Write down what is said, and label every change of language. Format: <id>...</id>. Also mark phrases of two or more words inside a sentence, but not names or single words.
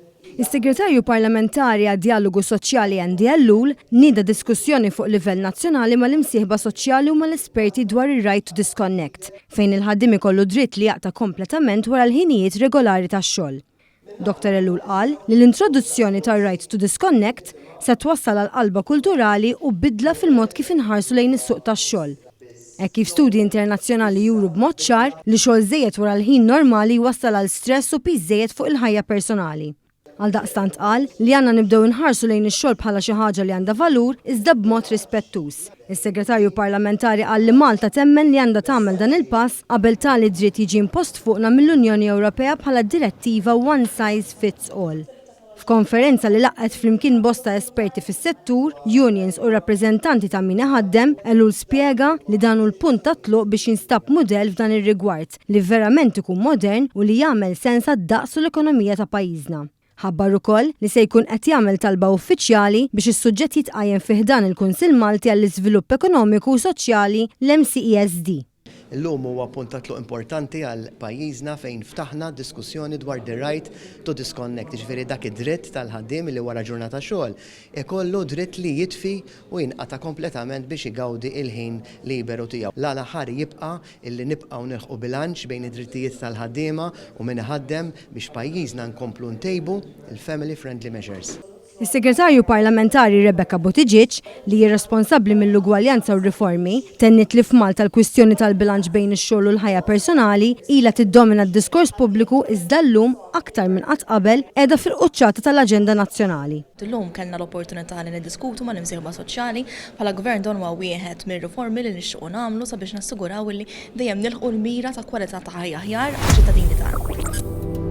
<mt>Is-Segretarju Parlamentari għad-Dialogu Soċjali Andy Ellul nieda diskussjoni fuq livell nazzjonali mal-imsieħba soċjali u mal-esperti dwar ir-</mt> <en>right to disconnect,</en> <mt>fejn il-ħaddiem ikollu dritt li jaqta' kompletament wara l-ħinijiet regolari tax-xogħol. Dr. Ellul qal li l-introduzzjoni tar-</mt> <en>right to disconnect</en> <mt>se twassal għal qalba kulturali u bidla fil-mod kif inħarsu lejn is-suq tax-xogħol. Hekk kif studji internazzjonali juru b'mod ċar li xogħol żejjed wara l-ħin normali wassal għal stress u piż żejjed fuq il-ħajja personali. Għaldaqstant qal li għandna nibdew inħarsu lejn ix-xogħol bħala xi ħaġa li għandha valur iżda b'mod rispettuż. Is-Segretarju Parlamentari qal li Malta temmen li għandha tagħmel dan il-pass qabel tali dritt jiġi impost fuqna mill-Unjoni Ewropea bħala direttiva</mt> <en>one size fits all.</en> <mt>F'konferenza li laqgħet flimkien bosta esperti fis-settur, unions u rappreżentanti ta' min iħaddem, Ellul spjega li dan hu l-punt ta' tluq biex jinstab mudell f'dan ir-rigward li verament ikun modern u li jagħmel sens għad-daqs u l-ekonomija ta' pajjiżna. Ħabbar ukoll li se jkun qed jagħmel talba uffiċjali biex is-suġġett jitqajjem fih dan il-Kunsill Malti għall-Iżvilupp Ekonomiku u Soċjali l-MCESD. Illum huwa punt ta' tluq importanti għal pajjiżna fejn ftaħna diskussjoni dwar</mt> <en>the right to disconnect,</en> <mt>ġifieri dak id-dritt tal-ħaddiem li wara ġurnata xogħol ikollu dritt li jitfi u jinqata' kompletament biex igawdi il-ħin liberu tiegħu. L-għala ħari jibqa' illi nibqgħu nilħqu bilanċ bejn id-drittijiet tal-ħaddiema u min iħaddem biex pajjiżna nkomplu ntejbu il-</mt> <en>family friendly measures.</en> <mt>Is-Segretarju Parlamentari Rebecca Buttigieg li hi responsabbli mill-ugwaljanza u r-riformi tennit li f'Malta l-kwistjoni tal-bilanċ bejn ix-xogħol u l-ħajja personali ilha tiddomina d-diskors pubbliku iżda llum aktar minn qatt qabel qiegħda fil-quċċata tal-aġenda nazzjonali. Illum kellna l-opportunità li niddiskutu mal-imsieħba soċjali bħala gvern dan huwa wieħed mir-riformi li nixtiequ nagħmlu sabiex nassiguraw li dejjem nilħqu l-mira ta' kwalità ta' ħajja aħjar għaċ-ċittadini tagħna.</mt>